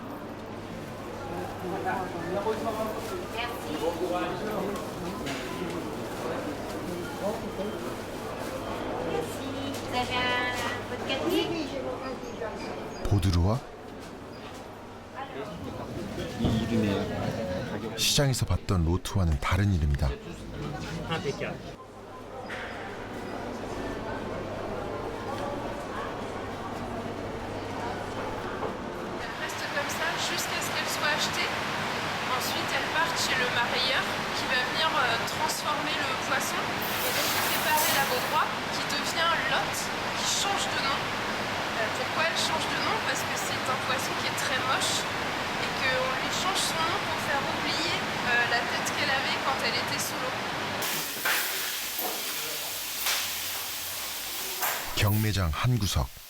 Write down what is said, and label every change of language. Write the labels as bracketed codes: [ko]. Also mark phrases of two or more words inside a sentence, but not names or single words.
[ko] 보드루와 시장에서 봤던 로트와는 다른 이름이다. [fr] Jusqu'à ce qu'elle soit achetée. Ensuite, elles partent chez le marailleur qui va venir transformer le poisson et donc préparer la baudroie qui devient l'hôte, qui change de nom. Pourquoi elle change de nom? Parce que c'est un poisson qui est très moche et qu'on lui change son nom pour faire oublier la tête qu'elle avait quand elle était sous l'eau. [ko] 경매장 한 구석.